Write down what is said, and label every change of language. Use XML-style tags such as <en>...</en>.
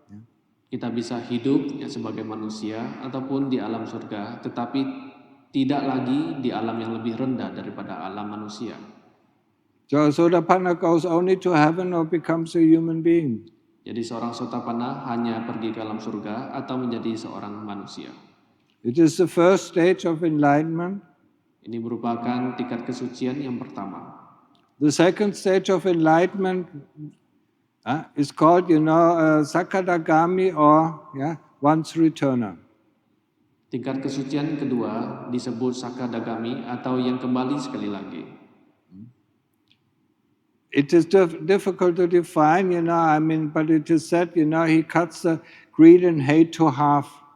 <en>Yeah.</en> <id>Kita bisa hidup ya sebagai manusia ataupun di alam surga, tetapi tidak lagi di alam yang lebih rendah daripada alam manusia.</id> <en>So Sotapanna goes only to heaven or becomes a human being.</en> <id>Jadi seorang Sotapanna hanya pergi ke alam surga atau menjadi seorang manusia.</id> <en>It is the first stage of enlightenment.</en> <id>Ini merupakan tingkat kesucian yang pertama.</id> <en>The second stage of enlightenment is called, Sakadagami or once returner.</en> <id>Tingkat kesucian kedua disebut Sakadagami atau yang kembali sekali lagi.</id> <en>It is difficult to define, but it is said, he cuts the greed and hate to half.</en>